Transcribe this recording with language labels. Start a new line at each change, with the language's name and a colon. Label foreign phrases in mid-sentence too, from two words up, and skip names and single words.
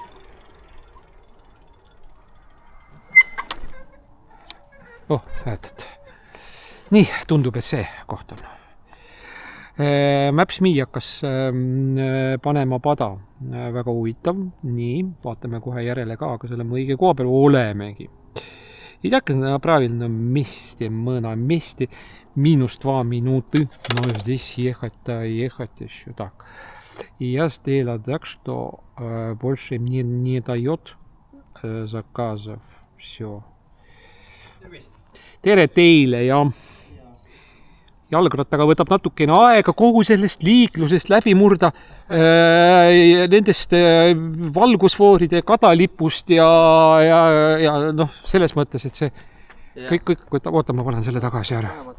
Russian: О, этот.
Estonian: nii, tundub, et see koht on. Maps.me hakkas panema pada. Väga huvitav. Nii, vaatame kohe järele ka, aga selle õige koha peal olemegi.
Russian: И так правильно месте мы на месте минус 2 минуты, но здесь ехать-то ехать еще так. И я сделал так, что больше мне не дает заказов. Все.
Estonian: Tere teile ja jalgrattaga võtab natukene aega kogu sellest liiklusest läbi murda nendest valgusfooride kadalipust ja noh, selles mõttes, et see kõik, oota, ma panen selle tagasi ära.